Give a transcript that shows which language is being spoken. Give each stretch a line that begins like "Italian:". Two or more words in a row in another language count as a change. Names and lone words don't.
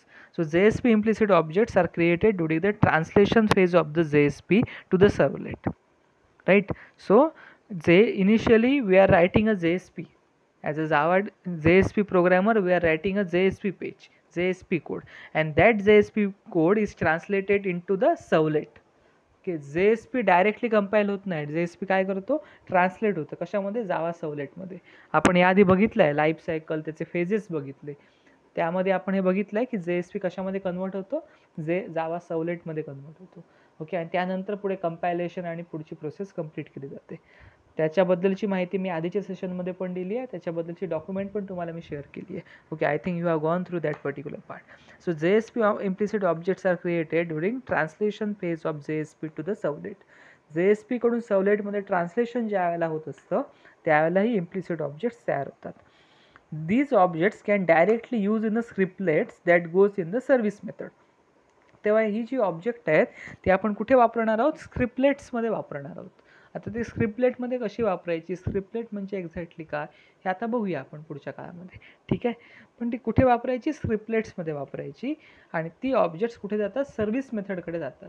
English: So JSP implicit objects are created during the translation phase of the JSP to the servlet, right? So initially we are writing a JSP. As a Java JSP programmer, we are writing a JSP page, JSP code, and that JSP code is translated into the servlet.
Marathi: Okay, JSP डायरेक्टली कंपाईल होत नाही. JSP काय करतो, ट्रान्सलेट होतं कशामध्ये, जावा सर्व्हलेटमध्ये. आपण याआधी बघितलं आहे
English: life cycle,
Marathi: त्याचे फेजेस बघितले. त्यामध्ये आपण हे बघितलं आहे की JSP कशामध्ये कन्वर्ट होतो, जावा सर्व्हलेटमध्ये कन्वर्ट होतो. ओके, आणि त्यानंतर पुढे कंपायलेशन आणि पुढची
English: process complete
Marathi: केली जाते. त्याच्याबद्दलची माहिती मी आधीच्या सेशनमध्ये पण दिली आहे, त्याच्याबद्दलची डॉक्युमेंट पण तुम्हाला मी शेअर केली आहे. ओके,
English: I think you have gone through that particular part. सो JSP implicit objects are created during translation phase of JSP to the servlet.
Marathi: JSP कडून सर्व्हलेटमध्ये ट्रान्सलेशन ज्या वेळेला होत असतं त्यावेळेला ही
English: implicit objects
Marathi: तयार होतात.
English: These objects can directly use in the scriptlets that goes in the service method.
Marathi: तेव्हा ही जी ऑब्जेक्ट आहेत ती आपण कुठे वापरणार आहोत, स्क्रिप्टलेट्समध्ये वापरणार आहोत. आता ते स्क्रिप्टलेटमध्ये कशी वापरायची, स्क्रिप्टलेट म्हणजे एक्झॅक्टली काय हे आता बघूया आपण पुढच्या काळामध्ये, ठीक आहे. पण ती कुठे वापरायची, स्क्रिप्टलेट्समध्ये वापरायची. आणि ती ऑब्जेक्ट्स कुठे जातात,
English: service methodकडे
Marathi: जातात.